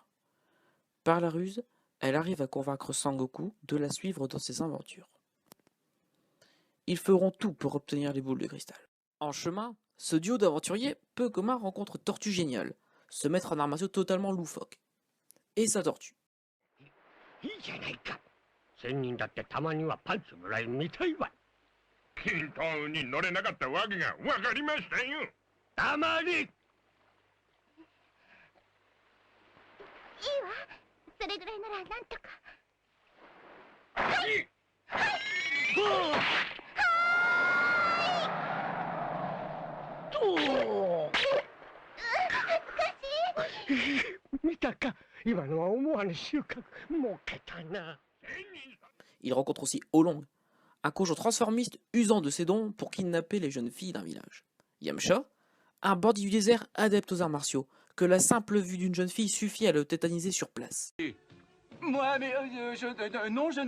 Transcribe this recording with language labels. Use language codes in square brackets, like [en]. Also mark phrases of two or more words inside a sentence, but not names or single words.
[fr] Par la ruse, elle arrive à convaincre Sangoku de la suivre dans ses aventures. Ils feront tout pour obtenir les boules de cristal. En chemin, ce duo d'aventuriers peu commun rencontre Tortue Géniale, se mettre en arts martiaux totalement loufoque. Et sa tortue. [ja] いいじゃないか。仙人だってたまにはパンツぐらい見たいわ。キントーンに乗れなかったわけが分かりましたよ。黙れ。いいわ。それぐらいならなんとか。はい。恥ずかしい。見たか。今のは思わぬ収穫。儲けたな。 [fr] Il rencontre aussi Olong, un cochon transformiste usant de ses dons pour kidnapper les jeunes filles d'un village. Yamcha, un bandit du désert adepte aux arts martiaux, que la simple vue d'une jeune fille suffit à le tétaniser sur place. Moi, mais non, je ne...